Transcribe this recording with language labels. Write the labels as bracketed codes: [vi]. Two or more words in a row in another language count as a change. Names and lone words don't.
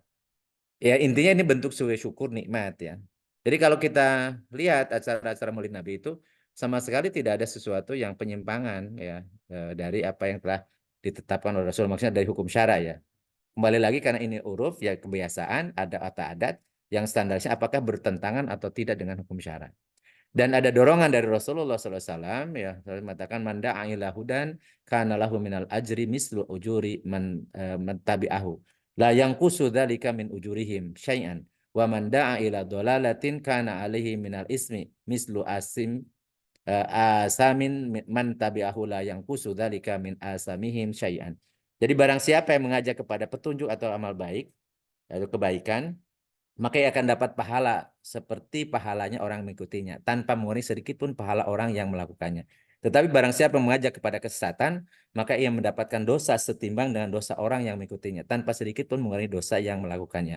[id] Ya intinya ini bentuk syukur nikmat ya. Jadi kalau kita lihat acara-acara Maulid Nabi itu sama sekali tidak ada sesuatu yang penyimpangan ya, dari apa yang telah ditetapkan oleh Rasul, maksudnya dari hukum syara ya. Kembali lagi karena ini uruf ya, kebiasaan, ada atau adat yang standarnya apakah bertentangan atau tidak dengan hukum syara. Dan ada dorongan dari Rasulullah SAW ya, mengatakan [ar] من دعا إلى هدى كان له من الأجر مثل أجور من تبعه لا ينقص ذلك من أجورهم شيئا ومن دعا إلى ضلالة كان عليه من الإثم مثل آثام من تبعه لا ينقص ذلك من آثامهم شيئا. [id] Jadi barang siapa yang mengajak kepada petunjuk atau amal baik atau kebaikan, maka ia akan dapat pahala seperti pahalanya orang mengikutinya, tanpa mengurangi sedikit pun pahala orang yang melakukannya. Tetapi barang siapa mengajak kepada kesesatan, maka ia mendapatkan dosa setimbang dengan dosa orang yang mengikutinya, tanpa sedikit pun mengurangi dosa yang melakukannya.